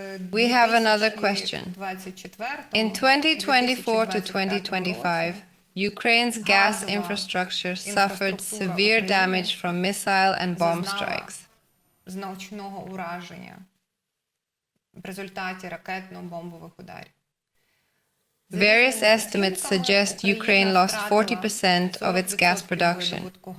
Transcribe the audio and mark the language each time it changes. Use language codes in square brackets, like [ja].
[en] We have another question. In 2024 to 2025, Ukraine's gas infrastructure suffered severe damage from missile and bomb strikes. [uk] Значного ураження в результаті ракетно-бомбових ударів. [en] Various estimates suggest Ukraine lost 40% of its gas production.